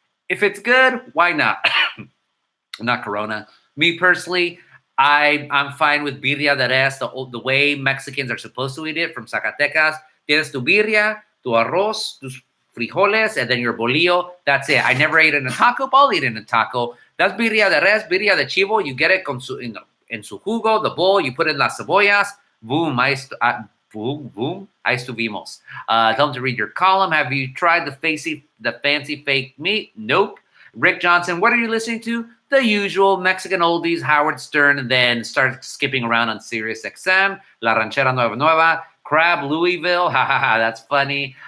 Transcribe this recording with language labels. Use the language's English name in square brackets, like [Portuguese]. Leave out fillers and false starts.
[English] If it's good, why not? Not Corona. Me personally, I'm fine with birria de res, the way Mexicans are supposed to eat it from Zacatecas. [Spanish] Tienes tu birria, tu arroz, tus frijoles, and then your bolillo. [English] That's it. I never ate it in a taco, but I'll eat it in a taco. That's birria de res, birria de chivo. You get it en su jugo, the bowl. You put in las cebollas. Boom, boom, ahí estuvimos. Tell them to read your column. Have you tried the fancy fake meat? Nope. Rick Johnson, what are you listening to? The usual Mexican oldies, Howard Stern, and then start skipping around on Sirius XM, La Ranchera Nueva, Crab Louisville, ha ha ha, that's funny.